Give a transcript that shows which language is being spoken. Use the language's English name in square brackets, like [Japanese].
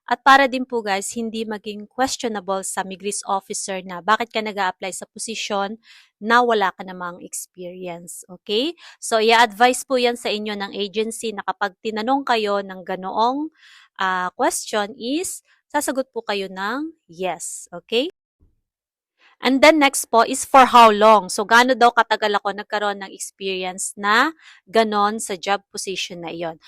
[Filipino] At para din po guys, hindi maging questionable sa Migris officer na bakit ka nag-a-apply sa posisyon na wala ka namang experience, okay? So, i-advise po yan sa inyo ng agency na kapag tinanong kayo ng ganoong question is, sasagot po kayo ng yes, okay? [English] And then next po is for how long. [Filipino] So, gaano daw katagal ako nagkaroon ng experience na ganon sa job position na iyon.